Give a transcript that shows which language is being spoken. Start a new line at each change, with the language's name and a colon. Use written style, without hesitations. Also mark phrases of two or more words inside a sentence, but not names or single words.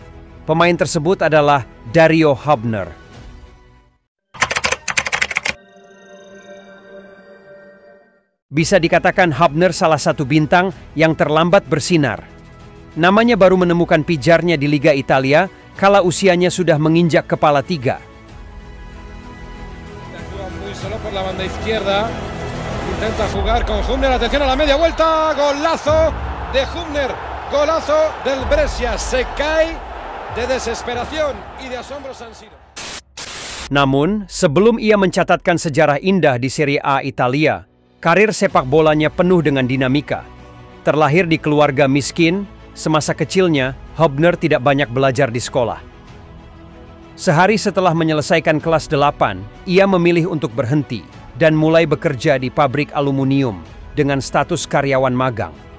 Indonesian: Pemain tersebut adalah Dario Hübner. Bisa dikatakan Hübner salah satu bintang yang terlambat bersinar. Namanya baru menemukan pijarnya di Liga Italia kala usianya sudah menginjak kepala 3.
Spanish: Por la banda izquierda, intenta jugar con Hübner, atención a la media vuelta, golazo de Hübner, golazo del Brescia, se cae de desesperación y de asombro San Siro.
Indonesian: Namun, sebelum ia mencatatkan sejarah indah di Serie A Italia, karir sepak bolanya penuh dengan dinamika. Terlahir di keluarga miskin, semasa kecilnya, Hübner tidak banyak belajar di sekolah. Sehari setelah menyelesaikan kelas 8, ia memilih untuk berhenti dan mulai bekerja di pabrik aluminium dengan status karyawan magang.